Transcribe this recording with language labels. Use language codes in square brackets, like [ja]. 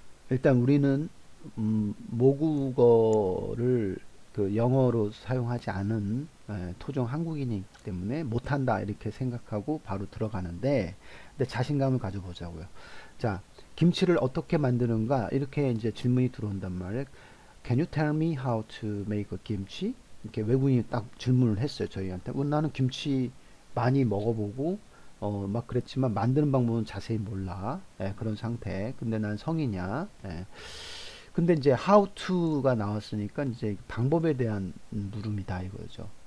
[ko] 일단 우리는 모국어를 그 영어로 사용하지 않은 토종 한국인이기 때문에 못한다 이렇게 생각하고 바로 들어가는데 근데 자신감을 가져보자고요. 자, 김치를 어떻게 만드는가 이렇게 이제 질문이 들어온단 말이에요. [en] Can you tell me how to make a kimchi? [ko] 이렇게 외국인이 딱 질문을 했어요 저희한테. 나는 김치 많이 먹어보고 막 그랬지만 만드는 방법은 자세히 몰라. 예, 그런 상태. 근데 난 성이냐? 예. 근데 이제 how to가 나왔으니까 이제 방법에 대한 물음이다 이거죠.